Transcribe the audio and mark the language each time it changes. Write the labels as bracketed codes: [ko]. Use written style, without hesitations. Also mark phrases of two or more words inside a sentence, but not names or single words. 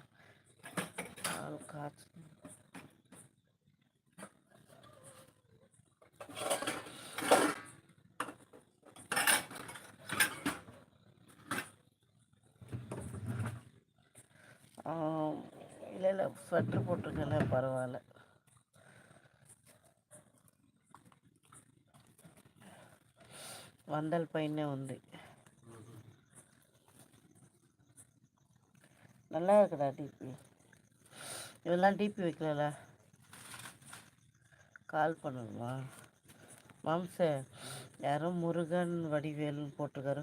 [ta] காய்ச்சி இல்லை ஸ்வெட்ரு போட்டிருக்கல, பரவாயில்ல. [te] వందల పైనే ఉంది. [ta] நல்லா இருக்குடா டிபி. இதெல்லாம் டிபி வைக்கல. கால் பண்ணணுமா மாம்ச? யாரும் முருகன் வடிவேல்னு போட்டிருக்காரு.